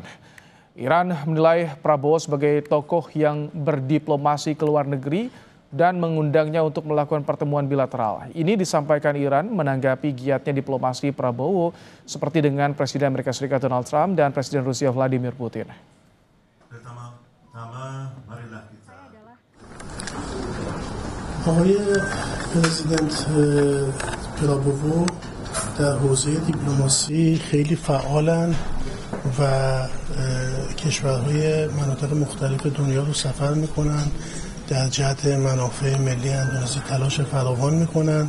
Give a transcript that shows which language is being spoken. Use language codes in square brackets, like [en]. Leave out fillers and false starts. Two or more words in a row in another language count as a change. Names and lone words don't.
[id] Iran menilai Prabowo sebagai tokoh yang berdiplomasi ke luar negeri dan mengundangnya untuk melakukan pertemuan bilateral. Ini disampaikan Iran menanggapi giatnya diplomasi Prabowo seperti dengan Presiden Amerika Serikat Donald Trump dan Presiden Rusia Vladimir Putin. [fa] آقای پرزیدنت پراوو در حوزه دیپلماسی خیلی فعالن و کشورهای مناطق مختلف دنیا رو سفر میکنن، در جهت منافع ملی اندونزی تلاش فراوان میکنن.